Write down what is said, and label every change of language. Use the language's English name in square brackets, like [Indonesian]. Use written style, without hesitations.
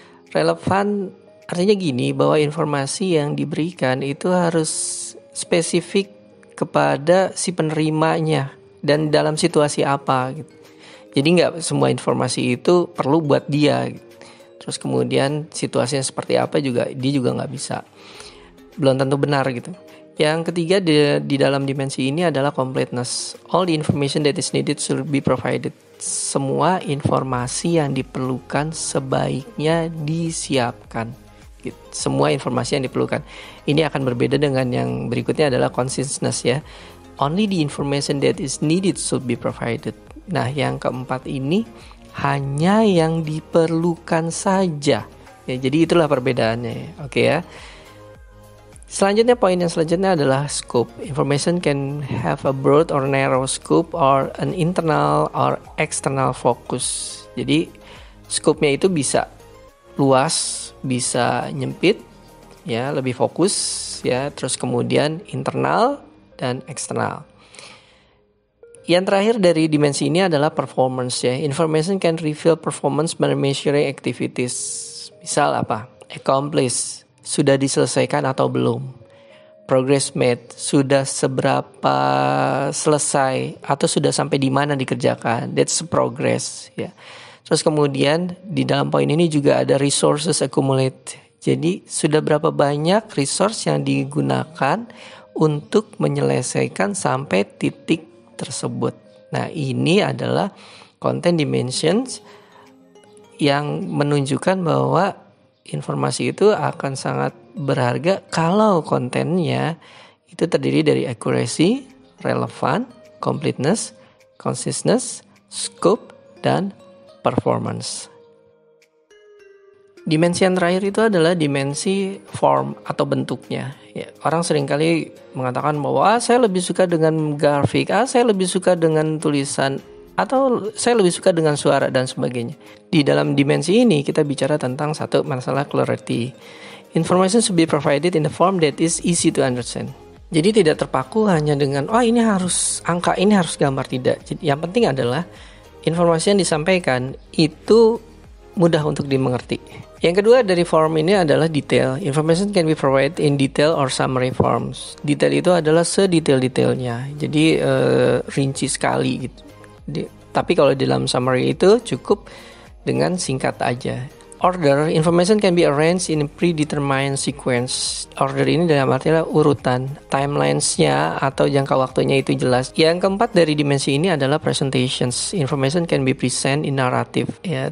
[Indonesian] Relevan artinya gini, bahwa informasi yang diberikan itu harus spesifik kepada si penerimanya dan dalam situasi apa gitu. Jadi nggak semua informasi itu perlu buat dia. Terus kemudian situasinya seperti apa juga dia juga nggak bisa. Belum tentu benar gitu. Yang ketiga di dalam dimensi ini adalah completeness. [English] All the information that is needed should be provided. [Indonesian] Semua informasi yang diperlukan sebaiknya disiapkan. Gitu. Semua informasi yang diperlukan. Ini akan berbeda dengan yang berikutnya adalah consciousness ya. [English] Only the information that is needed should be provided. [Indonesian] Nah, yang keempat ini hanya yang diperlukan saja. Ya, jadi itulah perbedaannya. Oke ya. Selanjutnya poin yang selanjutnya adalah scope. [English] Information can have a broad or narrow scope or an internal or external focus. [Indonesian] Jadi scope-nya itu bisa luas, bisa nyempit, ya, lebih fokus, ya. Terus kemudian internal dan eksternal. Yang terakhir dari dimensi ini adalah performance ya. [English] Information can reveal performance by measuring activities. [Indonesian] Misal apa? Accomplish, sudah diselesaikan atau belum? Progress made, sudah seberapa selesai atau sudah sampai di mana dikerjakan? [English] That's progress [Indonesian] ya. Terus kemudian di dalam poin ini juga ada resources accumulate. Jadi sudah berapa banyak resource yang digunakan untuk menyelesaikan sampai titik tersebut. Nah, ini adalah content dimensions yang menunjukkan bahwa informasi itu akan sangat berharga kalau kontennya itu terdiri dari accuracy, relevant, completeness, consciousness, scope, dan performance. Dimensi yang terakhir itu adalah dimensi form atau bentuknya. Ya, orang seringkali mengatakan bahwa saya lebih suka dengan grafik, saya lebih suka dengan tulisan, atau saya lebih suka dengan suara dan sebagainya. Di dalam dimensi ini kita bicara tentang satu masalah clarity. [English] Information should be provided in the form that is easy to understand. [Indonesian] Jadi tidak terpaku hanya dengan ini harus angka, ini harus gambar, tidak. Yang penting adalah informasi yang disampaikan itu mudah untuk dimengerti. Yang kedua dari form ini adalah detail. [English] Information can be provided in detail or summary forms. [Indonesian] Detail itu adalah sedetail-detailnya. Jadi rinci sekali gitu. Tapi kalau dalam summary itu cukup dengan singkat aja. [English] Order, information can be arranged in a predetermined sequence. [Indonesian] Order ini dalam artinya urutan, timelines-nya atau jangka waktunya itu jelas. Yang keempat dari dimensi ini adalah presentations. [English] Information can be present in narrative, ya.